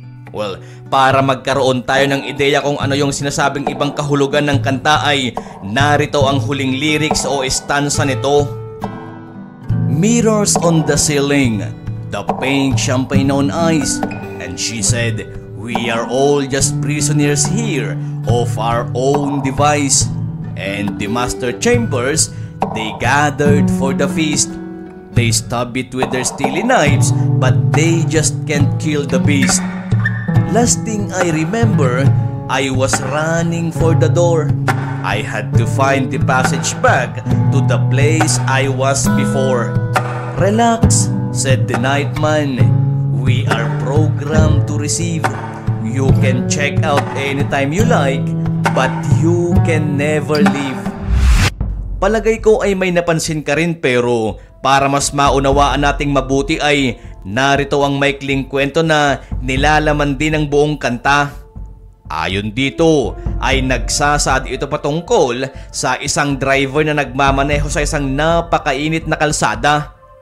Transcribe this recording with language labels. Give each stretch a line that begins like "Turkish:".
Filipino: Well, para magkaroon tayo ng ideya kung ano yung sinasabing ibang kahulugan ng kanta ay narito ang huling lyrics o stanza nito.
English: Mirrors on the ceiling, the pink champagne on ice, and she said, we are all just prisoners here of our own device. And the master chambers, they gathered for the feast. They stab it with their steely knives, but they just can't kill the beast. Last thing I remember, I was running for the door. I had to find the passage back to the place I was before. Relax, said the nightman. We are programmed to receive. You can check out anytime you like, but you can never leave.
Filipino: Palagay ko ay may napansin ka rin, pero para mas maunawaan nating mabuti ay narito ang maikling kwento na nilalaman din ng buong kanta. Ayon dito ay nagsasaad ito patungkol sa isang driver na nagmamaneho sa isang napakainit na kalsada.